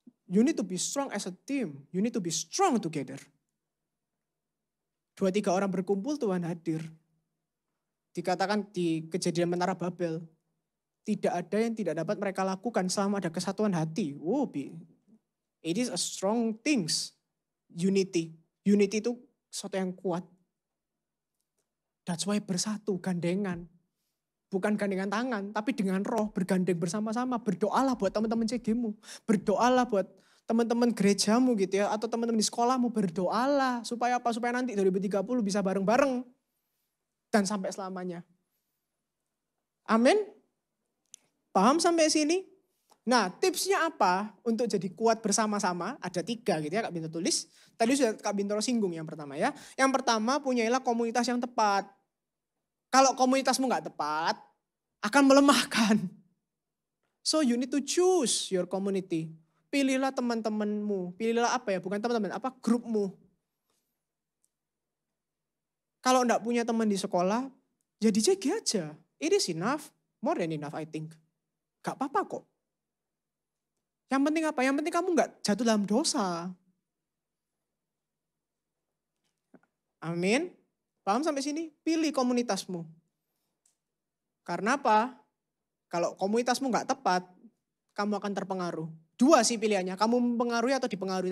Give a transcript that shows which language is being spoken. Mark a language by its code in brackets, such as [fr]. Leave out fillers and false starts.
[en] You need to be strong as a team. You need to be strong together. [id] 2-3 orang berkumpul, Tuhan hadir. Dikatakan di Kejadian Menara Babel, tidak ada yang tidak dapat mereka lakukan selama ada kesatuan hati. [en] It is a strong things. Unity. Unity [id] itu sesuatu yang kuat. [en] That's why [id] bersatu, gandengan. Bukan gandengan tangan, tapi dengan roh bergandeng bersama-sama. Berdoalah buat teman-teman CG-mu. Berdoalah buat teman-teman gerejamu gitu ya. Atau teman-teman di sekolahmu, berdoalah. Supaya apa? Supaya nanti 2030 bisa bareng-bareng. Dan sampai selamanya. Amin. Paham sampai sini? Nah, tipsnya apa untuk jadi kuat bersama-sama? Ada 3 gitu ya, Kak Bintoro tulis. Tadi sudah Kak Bintoro singgung yang pertama ya. Yang pertama, punyailah komunitas yang tepat. Kalau komunitasmu nggak tepat, akan melemahkan. [en] So you need to choose your community. [id] Pilihlah teman-temanmu. Pilihlah apa ya, bukan teman-teman, apa grupmu. Kalau enggak punya teman di sekolah, ya di CG aja. [en] It is enough, more than enough I think. [id] Gak apa-apa kok. Yang penting apa? Yang penting kamu enggak jatuh dalam dosa. Amin. Paham sampai sini? Pilih komunitasmu. Karena apa? Kalau komunitasmu enggak tepat, kamu akan terpengaruh. 2 sih pilihannya, kamu mempengaruhi atau dipengaruhi.